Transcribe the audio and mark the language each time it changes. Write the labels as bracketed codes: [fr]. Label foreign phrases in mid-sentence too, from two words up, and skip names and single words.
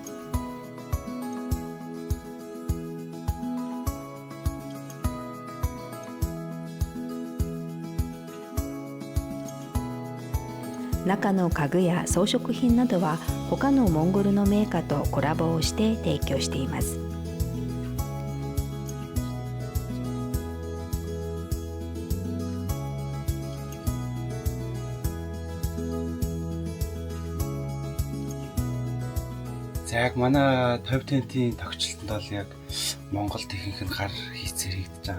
[ja] 中の家具や装飾品などは他のモンゴルのメーカーとコラボをして提供しています。 [mn] За яг манай 50-ийн тогтчлолтод бол яг Монголд ихэнх нь гар хийцээр хийгдэж байгаа.